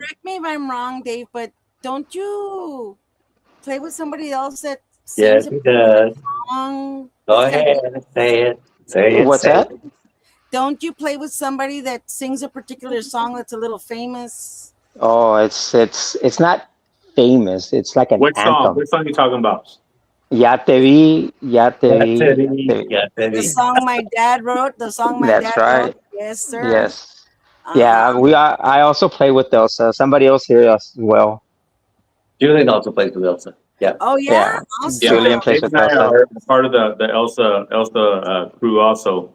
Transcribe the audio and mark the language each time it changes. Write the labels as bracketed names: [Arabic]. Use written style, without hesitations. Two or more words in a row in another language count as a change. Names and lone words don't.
[English] Correct me if I'm wrong, Dave, but don't you play with somebody else that sings Yes, a he particular does. song Go that's kind of ahead. Say it. Say it. what's Say that? it. don't you play with somebody that sings a particular song that's a little famous? Oh, it's not famous. It's like an What song? anthem. What song you talking about? [Spanish] Ya te vi, ya te Ya vi, te ya vi. te vi. Ya te [English] The [Spanish] vi. [English] song my dad wrote, the song my That's dad wrote. right. Yes, sir. Yes. Uh-huh. Yeah, I also play with Elsa. Somebody else here as well. Julian also plays with Elsa. Yeah. Oh yeah, Yeah. Yeah, awesome. Julian plays Dave with and I Elsa. are part of the Elsa crew also.